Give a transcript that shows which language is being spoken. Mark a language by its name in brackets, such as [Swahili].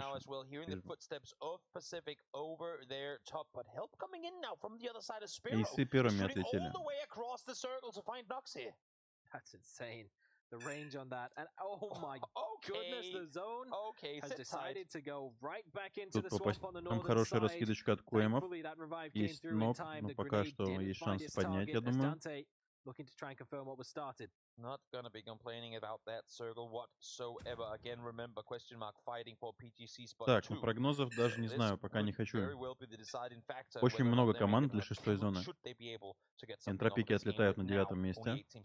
[English] Now as well, hearing the footsteps of Pacific over their top, but help coming in now from the other side of Sparrow. [Russian] Исы первыми отлетели. [English] All the way across the circle to find Nox here. That's insane. The range on that, and oh my goodness, the zone has decided to go right back into the swamp on the northern side. [Russian] Хорошая раскидочка от Коэмов. Есть ног, но пока что есть шанс поднять, я думаю. [English] Looking to try and confirm what was started. Not gonna be complaining about that circle whatsoever. Again, remember, question mark fighting for PTC spot 2. [Russian] Так, ну прогнозов даже не знаю, пока не хочу. Очень много команд для 6-й зоны. Энтропики отлетают на 9-м месте.